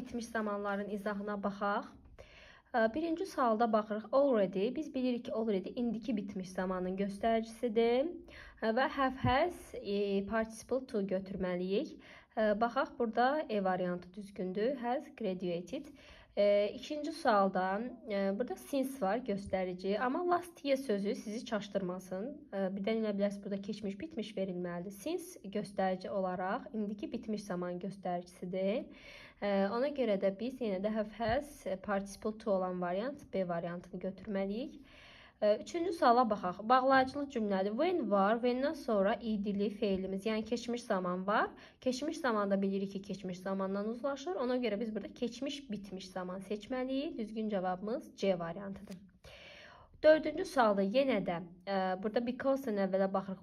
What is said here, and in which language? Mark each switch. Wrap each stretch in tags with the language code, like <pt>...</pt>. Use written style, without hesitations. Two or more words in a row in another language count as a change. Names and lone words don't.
<az>bitmiş zamanların izahına baxaq. Birinci sualda baxırıq. Already. Biz bilirik ki, already indiki bitmiş zamanın göstəricisidir. Və</az> <en>have has participle</en> <az>to götürməliyik. Baxaq, burada E variantı düzgündür.</az> <en>Has graduated.</en> <az>İkinci sualda burada since var göstərici. Amma</az> <en>last year</en> <az>sözü sizi çaşdırmasın. Birdən elə bilərsiniz burada keçmiş bitmiş verilməlidir. Since göstərici olaraq indiki bitmiş zaman göstəricisidir. Ona görə də biz yenə də</az> <en>have has participle</en> <az>to olan variant B variantını götürməliyik. Üçüncü suala baxaq. Bağlayıcılı cümlədir. When var, when'dən sonra idili feilimiz, yəni keçmiş zaman var. Keçmiş zamanda bilirik ki, keçmiş zamandan uzlaşır. Ona görə biz burada keçmiş bitmiş zaman seçməliyik. Düzgün cavabımız C variantıdır. Dördüncü sualda yenə də burada because-dan əvvələ baxırıq.</az>